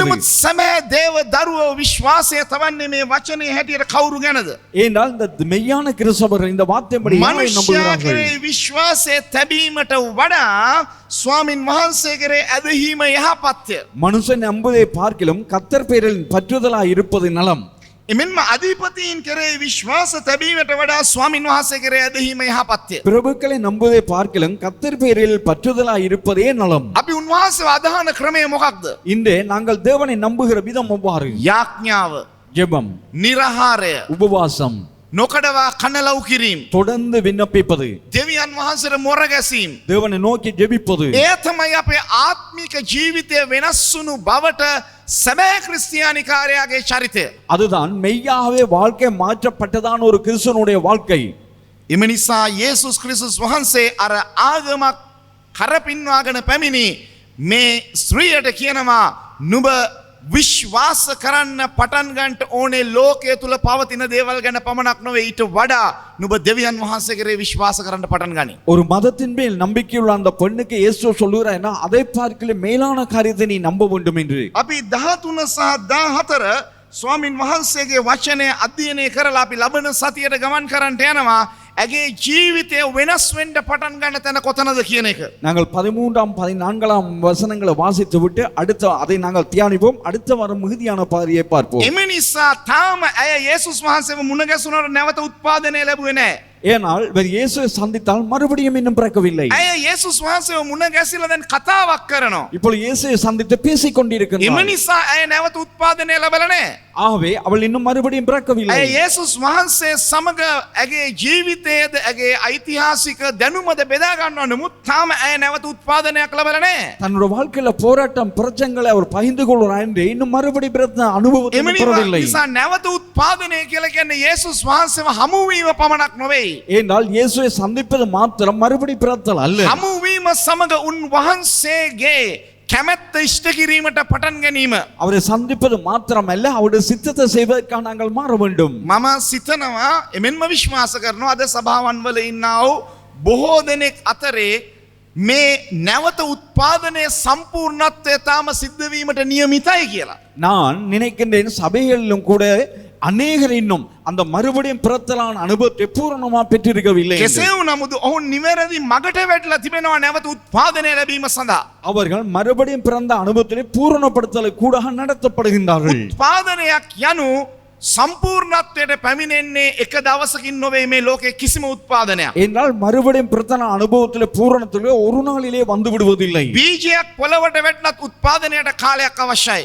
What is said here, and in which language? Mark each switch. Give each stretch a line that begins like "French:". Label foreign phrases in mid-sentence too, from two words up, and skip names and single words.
Sinhala: නමුත් සැබෑ දේව දරුවෝ විශ්වාසය තබන්නේ මේ වචනේ හැටියට කවුරු ගැනද?
Tamil: ஏனால் இந்த மெய்யான கிறிஸ்தவர் இந்த வார்த்தைப்படி யாரை
Sinhala: මනුෂ්‍යයා
Tamil: நம்புகிறார்கள்?
Sinhala: කෙරේ විශ්වාසය තැබීමට වඩා ස්වාමින් වහන්සේ කෙරේ ඇදහිම යහපත්ය.
Tamil: மனுஷன் நம்புவதை பார்க்கிலும் கர்த்தர் பேரில் பற்றுதலாய் இருப்பது நலம்.
Sinhala: එමෙන්ම අධිපතීන් කෙරේ විශ්වාස තැබීමට වඩා ස්වාමින් වහන්සේ කෙරේ ඇදහිම යහපත්ය.
Tamil: பிரபுக்களை நம்புவதை பார்க்கிலும் கர்த்தர் பேரில் பற்றுதலாய் இருப்பதே நலம்.
Sinhala: අපි උන්වහන්සේව අදහන ක්‍රමය මොකක්ද?
Tamil: இன்று நாங்கள் தேவனை நம்புகிற விதம் எவ்வாறு?
Sinhala: යාඥාව,
Tamil: ஜெபம்,
Sinhala: නිරහාරය,
Tamil: உபவாசம்,
Sinhala: නොකඩවා කනලව් කිරීම,
Tamil: தொடர்ந்து விண்ணப்பிப்பது,
Sinhala: දෙවියන් වහන්සේට මොර ගැසීම.
Tamil: தேவனை நோக்கி ஜெபிப்பது.
Sinhala: ඒ තමයි අපේ ආත්මික ජීවිතය වෙනස් වුණු බවට සැබෑ ක්‍රිස්තියානි කාර්යයාගේ චරිතය.
Tamil: அதுதான் மெய்யாகவே வாழ்க்கை மாற்றப்பட்டதான ஒரு கிறிஸ்தவனுடைய வாழ்க்கை.
Sinhala: එම නිසා යේසුස් ක්‍රිස්තුස් වහන්සේ අර ආගමක් කරපින්වාගෙන පැමිණි මේ ස්ත්‍රියට කියනවා නුඹ විශ්වාස කරන්න පටන් ගන්නට ඕනේ ලෝකයේ තුල පවතින දේවල් ගැන පමණක් නොවේ ඊට වඩා නුඹ දෙවියන් වහන්සේ කෙරේ විශ්වාස කරන්න පටන් ගනි.
Tamil: ஒரு மதத்தின் மேல் நம்பிக்கையுள்ள அந்த பெண்ணுக்கு இயேசு சொல்லுகிறார், அதை பார்க்கல மேலான காரியத்தை நீ நம்ப வேண்டும் என்று.
Sinhala: අපි 13 සහ 14 ස්වාමින් වහන්සේගේ වචනය අධ්‍යයනය කරලා අපි ලබන සතියට ගමන් කරන්නට යනවා. ඇගේ ජීවිතය වෙනස් වෙන්න පටන් ගන්න තැන කොතනද කියන එක.
Tamil: நாங்கள் 13ஆம் 14ஆம் வசனங்களை வாசித்து விட்டு அடுத்த அதை நாங்கள் தியானிப்போம். அடுத்த வாரம் மிகுதியான பாதையை பார்ப்போம்.
Sinhala: එම නිසා තාම ඇය යේසුස් වහන්සේව මුණ ගැසුණාට නැවත උත්පාදනය ලැබුවේ නැහැ.
Tamil: ஏனால் இவர் இயேசுவை சந்தித்தால் மறுபடியும் இன்னும் பிறக்கவில்லை.
Sinhala: ඇය යේසුස් වහන්සේව මුණ ගැසිලා දැන් කතාවක් කරනවා.
Tamil: இப்போ இயேசுவை சந்தித்து பேசிக்
Sinhala: එම
Tamil: கொண்டிருக்கிறார்.
Sinhala: නිසා ඇය නැවත උත්පාදනය ලැබලා නැහැ.
Tamil: ஆகவே அவள் இன்னும் மறுபடியும் பிறக்கவில்லை.
Sinhala: ඇය යේසුස් වහන්සේ සමග ඇගේ ජීවිතයේද ඇගේ ඓතිහාසික දැනුමද බෙදා ගන්නවා. නමුත් තාම ඇය නැවත උත්පාදනයක් ලැබලා නැහැ.
Tamil: தன்னுடைய வாழ்க்கையில போராட்டம் பிரச்சனைகளை அவர் பகிர்ந்து கொள்கிறார் என்று இன்னும் மறுபடி பிறந்த அனுபவத்தை பெறவில்லை.
Sinhala: නිසා නැවත උත්පාදනය කියලා කියන්නේ යේසුස් වහන්සේව හමු වීම පමණක් නෙවෙයි.
Tamil: ஏனென்றால் இயேசுவை சந்திப்பது மாத்திரம் மறுபடி பிறத்தல் அல்ல.
Sinhala: හමු වීම සමග උන්වහන්සේගේ කැමැත්ත ඉෂ්ට කිරීමට පටන් ගැනීම.
Tamil: அவரை சந்திப்பது மாத்திரமல்ல அவருடைய சித்தத்தை செய்வதற்காக நாங்கள் மாற வேண்டும்.
Sinhala: මම සිතනවා එමෙන්ම විශ්වාස කරනවා අද සභාවන් වල ඉන්නා වූ බොහෝ දෙනෙක් අතරේ මේ නැවත උත්පාදනයේ සම්පූර්ණත්වය තාම සිද්ධ වීමට නියමිතයි කියලා.
Tamil: நான் நினைக்கின்றேன் சபைகளிலும் கூட அநேகர் இன்னும் அந்த மறுபடியும் பிறத்தலான அனுபவத்தை பூரணமா பெற்றிருக்கவில்லை என்று.
Sinhala: කෙසේ වුණමුද ඔවුන් නිවැරදි මගට වැටලා තිබෙනවා නැවත උත්පාදනය ලැබීම සඳහා.
Tamil: அவர்கள் மறுபடியும் பிறந்த அனுபவத்திலே பூரணப்படுத்தலை கூட நடத்தப்படுகின்றார்கள்.
Sinhala: උත්පාදනයක් යනු සම්පූර්ණත්වයට පැමිණෙන්නේ එක දවසකින් නොවේ මේ ලෝකේ කිසිම උත්පාදනයක්.
Tamil: என்றால் மறுபடியும் பிறத்தன அனுபவத்திலே பூரணத்திலே ஒரு நாளிலே வந்து விடுவதில்லை.
Sinhala: බීජයක් පොළවට වැටුණත් උත්පාදනයට කාලයක් අවශ්‍යයි.